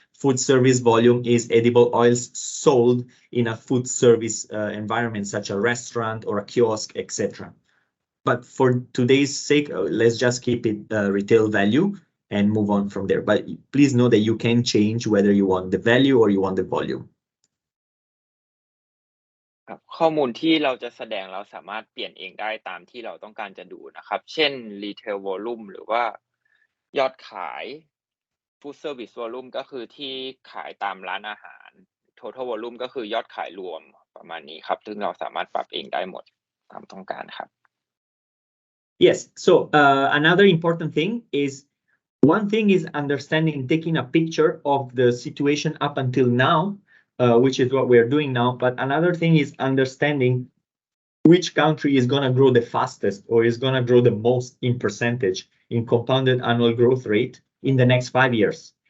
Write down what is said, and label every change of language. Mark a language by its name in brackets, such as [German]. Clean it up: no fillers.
[English] Food service volume is edible oils sold in a food service environment, such as a restaurant or a kiosk, etc. But for today's sake, let's just keep it retail value and move on from there. But please know that you can change whether you want the value or you want the volume. [Thai] ครับข้อมูลที่เราจะแสดงเราสามารถเปลี่ยนเองได้ตามที่เราต้องการจะดูนะครับเช่น retail volume หรือว่ายอดขาย food service volume ก็คือที่ขายตามร้านอาหาร total volume ก็คือยอดขายรวมประมาณนี้ครับซึ่งเราสามารถปรับเองได้หมดตามต้องการครับ [English] Yes, so another important thing is one thing is understanding, taking a picture of the situation up until now, which is what we're doing now. But another thing is understanding which country is going to grow the fastest or is going to grow the most in percentage in compounded annual growth rate in the next 5 years.